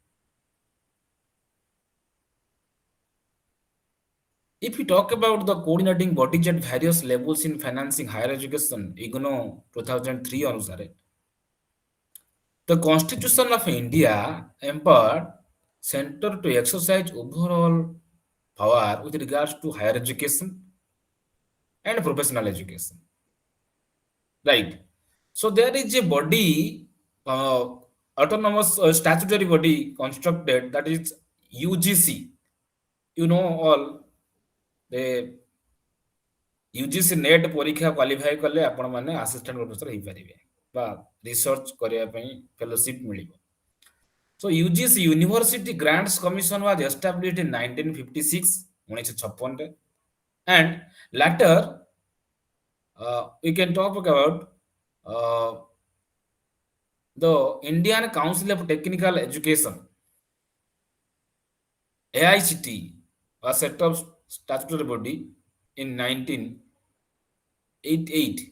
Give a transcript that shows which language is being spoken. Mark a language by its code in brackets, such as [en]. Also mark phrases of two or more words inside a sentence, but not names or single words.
[en] If we talk about the coordinating bodies at various levels in financing higher education, IGNO 2003 अनुसार the Constitution of India empowered center to exercise overall power with regards to higher education and professional education. Right. So there is a body, autonomous statutory body constructed, that is UGC. You know all. [or] ଦେ ୟୁଜିସି ନେଟ୍ ପରୀକ୍ଷା କ୍ୱାଲିଫାଏ କଲେ ଆପଣ ମାନେ [en] assistant professor [or] ହେଇପାରିବେ ବା ରିସର୍ଚ୍ଚ କରିବା ପାଇଁ ଫେଲୋସିପ୍ ମିଳିବ। [en] So UGC University Grants Commission was established in 1956 1956 ରେ and later we can talk about the Indian Council of Technical Education AICT was set up statutory body in 1988.